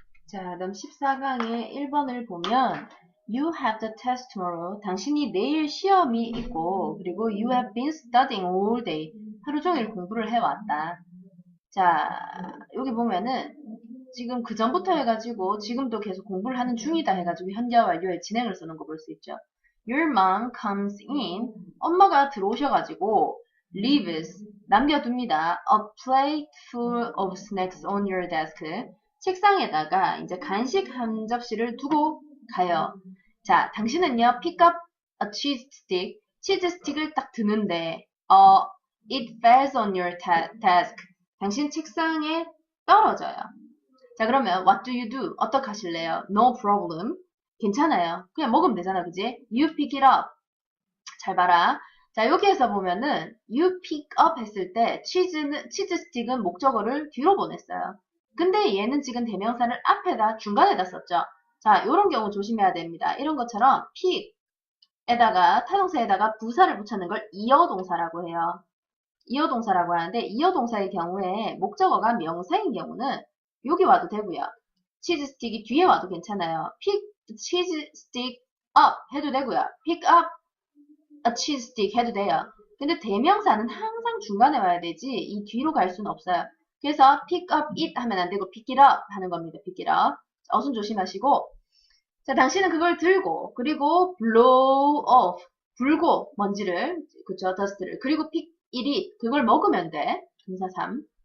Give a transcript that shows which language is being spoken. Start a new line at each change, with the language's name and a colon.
Korean: 자, 그럼 14강의 1번을 보면
English: You have the test tomorrow.
Korean: 당신이 내일 시험이 있고 그리고
English: You have been studying all day.
Korean: 하루 종일 공부를 해왔다. 자, 여기 보면은 지금 그 전부터 해가지고 지금도 계속 공부를 하는 중이다 해가지고 현재 완료의 진행을 쓰는 거 볼 수 있죠.
English: Your mom comes in.
Korean: 엄마가 들어오셔가지고 leaves. 남겨둡니다.
English: A plate full of snacks on your desk.
Korean: 책상에다가 이제 간식 한 접시를 두고 가요. 자, 당신은요,
English: pick up a cheese stick.
Korean: 치즈 스틱을 딱 드는데,
English: it falls on your desk.
Korean: 당신 책상에 떨어져요. 자, 그러면
English: what do you do?
Korean: 어떻게 하실래요?
English: No problem.
Korean: 괜찮아요. 그냥 먹으면 되잖아, 그지?
English: You pick it up.
Korean: 잘 봐라. 자, 여기에서 보면은
English: you pick up
Korean: 했을 때 치즈 스틱은 목적어를 뒤로 보냈어요. 근데 얘는 지금 대명사를 앞에다 중간에다 썼죠. 자, 요런 경우 조심해야 됩니다. 이런 것처럼 pick에다가 타동사에다가 부사를 붙였는 걸 이어동사라고 해요. 이어동사라고 하는데 이어동사의 경우에 목적어가 명사인 경우는 여기 와도 되고요. 치즈 스틱이 뒤에 와도 괜찮아요.
English: pick the cheese stick up
Korean: 해도 되고요.
English: pick up a cheese stick
Korean: 해도 돼요. 근데 대명사는 항상 중간에 와야 되지 이 뒤로 갈 수는 없어요.
English: 그래서 pick up it
Korean: 하면 안 되고
English: pick it up
Korean: 하는 겁니다.
English: pick it up.
Korean: 어순 조심하시고. 자, 당신은 그걸 들고 그리고
English: blow off
Korean: 불고 먼지를 그쵸 dust를 그리고
English: pick it eat
Korean: 그걸 먹으면 돼. 동사 3.